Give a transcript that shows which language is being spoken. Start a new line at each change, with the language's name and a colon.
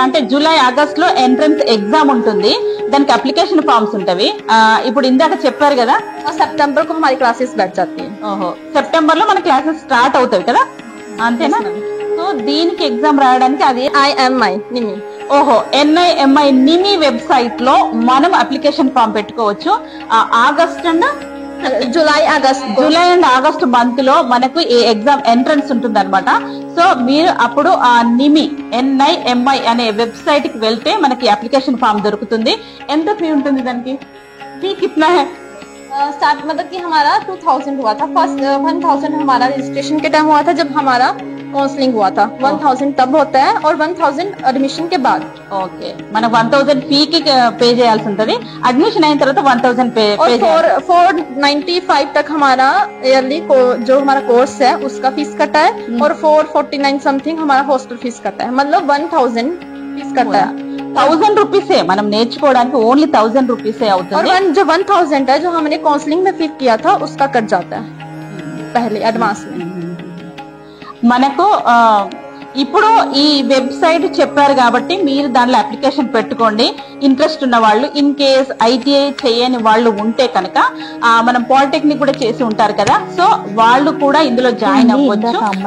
Hindi: जुलाई
Telugu: August లో entrance exam ఉంటుంది, దానికి అప్లికేషన్ ఫామ్స్ ఉంటవి. ఇప్పుడు ఇందాక చెప్పారు కదా
Hindi: सितंबर को हमारी क्लासेस बैठ जाती है।
Telugu: సెప్టెంబర్ లో మన క్లాసెస్ స్టార్ట్ అవుతాయి కదా, అంతేనా? సో దీనికి ఎగ్జామ్ రాయడానికి అది IMI నిమి NIMI నిమి వెబ్సైట్ లో మనం అప్లికేషన్ ఫామ్ పెట్టుకోవచ్చు. August and July and August month లో మనకు ఈ ఎగ్జామ్ ఎంట్రన్స్ ఉంటుంది అనమాట. సో మీరు అప్పుడు ఆ NIMI అనే వెబ్సైట్ కి వెళ్తే మనకి అప్లికేషన్ ఫామ్ దొరుకుతుంది. ఎంత ఫీ ఉంటుంది దానికి? ఫీ
Hindi: కిतना है? स्टार्ट मतलब कि हमारा 2000 हुआ था। फर्स्ट 1000 हमारा रजिस्ट्रेशन के टाइम हुआ था जब हमारा काउंसलिंग हुआ था। 1000 तब होता है और 1000 एडमिशन के बाद।
Telugu: ఓకే, మనం 1000 ఫీ కి పే చేయాల్సి ఉంటది. అడ్మిషన్ అయిన తర్వాత 1000 పే
Hindi: और 495 तक हमारा ईयरली जो हमारा कोर्स है उसका फीस कटा है और 449 समथिंग हमारा हॉस्टल फीस कटा है, मतलब 1000 फीस कटा है।
Telugu: 1000 రూపీసే మనం నేర్చుకోవడానికి ఓన్లీ 1000 రూపీసే అవుతుంది.
Hindi: और जो 1000 है जो हमने काउंसलिंग में फीस किया था उसका कट जाता है पहले एडवांस में।
Telugu: మనకు ఇప్పుడు ఈ వెబ్సైట్ చెప్పారు కాబట్టి మీరు దానిలో అప్లికేషన్ పెట్టుకోండి. ఇంట్రెస్ట్ ఉన్న వాళ్ళు, ఇన్ కేస్ ITI చేయని వాళ్ళు ఉంటే కనుక మనం పాలిటెక్నిక్ కూడా చేసి ఉంటారు కదా, సో వాళ్ళు కూడా ఇందులో జాయిన్ అవ్వచ్చు.